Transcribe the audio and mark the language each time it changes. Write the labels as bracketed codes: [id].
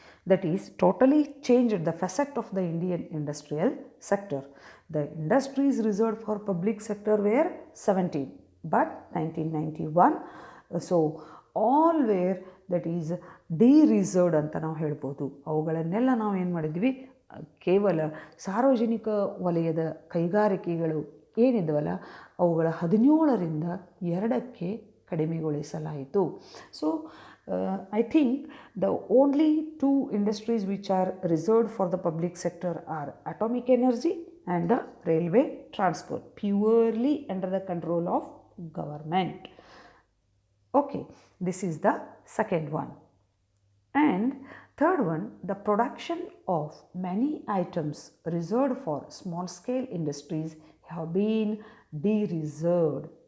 [en] that is totally changed the facet of the Indian industrial sector. The industries reserved for public sector were 17, but 1991 so all were that is dereserved [kn] ಅಂತ ನಾವು ಹೇಳ್ಬೋದು. ಅವುಗಳನ್ನೆಲ್ಲ ನಾವು ಏನು ಮಾಡಿದ್ವಿ, ಕೇವಲ ಸಾರ್ವಜನಿಕ ವಲಯದ ಕೈಗಾರಿಕೆಗಳು ಏನಿದ್ವಲ್ಲ ಅವುಗಳ 17ರಿಂದ 2ಕ್ಕೆ ಕಡಿಮೆಗೊಳಿಸಲಾಯಿತು. [en] So I think the only two industries which are reserved for the public sector are atomic energy and the railway transport, purely under the control of government. Okay, this is the second one. And third one, the production of many items reserved for small scale industries have been de-reserved.